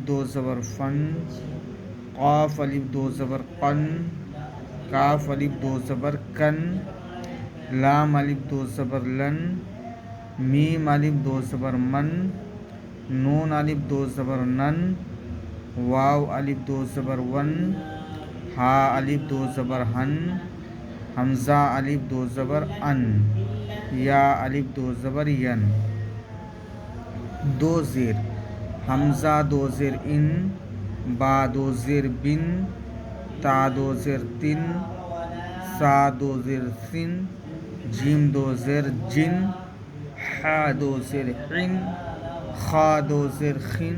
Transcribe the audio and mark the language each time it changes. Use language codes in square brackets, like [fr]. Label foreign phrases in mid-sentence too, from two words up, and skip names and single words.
[ur] دو زبر فن، قاف الف دو زبر قن، کاف الف دو زبر کن، لام الف دو زبر لن، میم الف دو زبر من، نون الف دو زبر نن، واو الف دو زبر ون، ہا الف دو زبر ہن، حمزہ الف دو زبر ان، یا الف دو زبر ین۔ دو زیر حمزہ دو زیر ان، با دو زیر بن، تا دو زیر تن، سا دو زیر سن، جیم دو زیر جن، حا دو زیر حن، خا دو زیر خن،